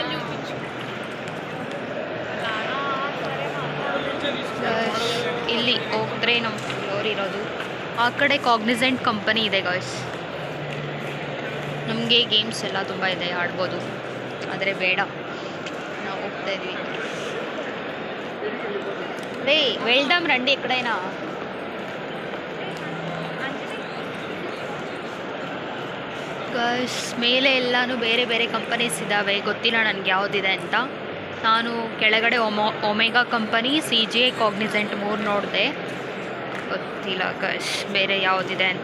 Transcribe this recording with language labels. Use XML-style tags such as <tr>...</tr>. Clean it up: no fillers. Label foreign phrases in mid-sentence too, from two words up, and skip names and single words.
<kn>ಇಲ್ಲಿ ಹೋದರೆ ನಮ್ಮ ಫ್ಲೋರ್ ಇರೋದು. ಆ ಕಡೆ ಕಾಗ್ನಿಸೆಂಟ್ ಕಂಪನಿ ಇದೆ ಗಾಯ್ಸ್. ನಮಗೆ ಗೇಮ್ಸ್ ಎಲ್ಲ ತುಂಬ ಇದೆ, ಆಡ್ಬೋದು. ಆದರೆ ಬೇಡ, ನಾವು ಹೋಗ್ತಾ ಇದ್ವಿ.</kn> <te>ರೇ వెళ్దాం రండి ఎక్కడైనా.</te> <kn>ಗೈಸ್, ಮೇಲೆ ಎಲ್ಲನೂ ಬೇರೆ ಬೇರೆ ಕಂಪನೀಸ್ ಇದ್ದಾವೆ. ಗೊತ್ತಿಲ್ಲ ನನಗೆ ಯಾವುದಿದೆ ಅಂತ. ನಾನು ಕೆಳಗಡೆ ಒಮೆಗಾ ಕಂಪನಿ, CGI, ಕಾಗ್ನಿಸೆಂಟ್ 3 ನೋಡಿದೆ. ಗೊತ್ತಿಲ್ಲ ಗೈಸ್ ಬೇರೆ ಯಾವುದಿದೆ ಅಂತ.</kn>